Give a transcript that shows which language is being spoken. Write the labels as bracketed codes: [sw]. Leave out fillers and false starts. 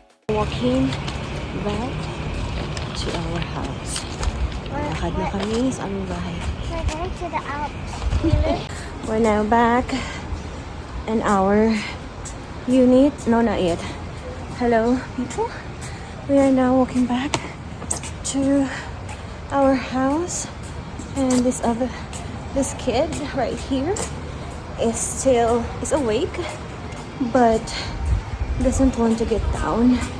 [en] Walking back to our house. [tl] Lakad na kami sa aming bahay. [en] We're going to the Alps. We're now back in our unit. No, not yet. Hello, people. We are now walking back to our house, and this kid right here is awake, but doesn't want to get down.